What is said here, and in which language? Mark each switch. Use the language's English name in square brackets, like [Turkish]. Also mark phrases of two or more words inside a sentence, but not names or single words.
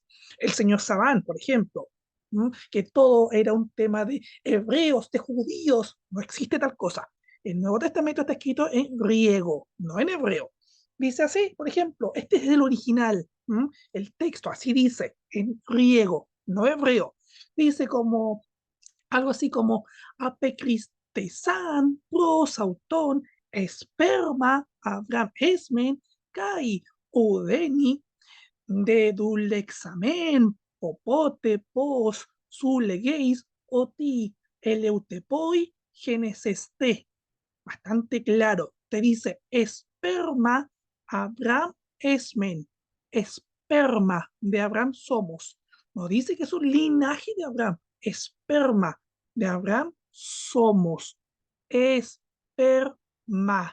[Spanish] El señor Sabán, por ejemplo, que todo era un tema de hebreos, de judíos, no existe tal cosa. El Nuevo Testamento está escrito en griego, no en hebreo. Dice así, por ejemplo, este es el original, el texto así dice, en griego, no hebreo. Dice como algo así como [Greek] ἀπεκρίθησαν πρὸς αὐτόν σπέρμα Ἀβραάμ ἐσμεν καὶ οὐδενὶ δεδουλεύκαμεν πώποτε πῶς σὺ λέγεις ὅτι ἐλεύθεροι γενήσεσθε. [Spanish] Bastante claro. Te dice [Greek] σπέρμα Ἀβραάμ ἐσμεν. [Spanish] Esperma de Abraham somos. No dice que es un linaje de Abraham. Esperma de Abraham somos. Esperma.